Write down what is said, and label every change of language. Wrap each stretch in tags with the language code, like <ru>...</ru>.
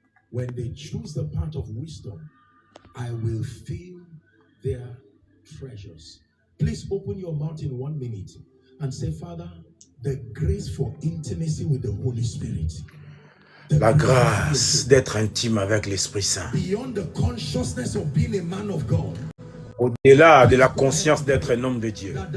<en>When they choose the path of wisdom, I will fill their treasures. Please open your mouth in 1 minute and say, Father, the grace for intimacy with the Holy Spirit.</en> <fr>La grâce d'être intime avec l'Esprit Saint.</fr> <en>Beyond the consciousness of being a man of God.</en> <fr>Au-delà de la conscience d'être un homme de Dieu.</fr>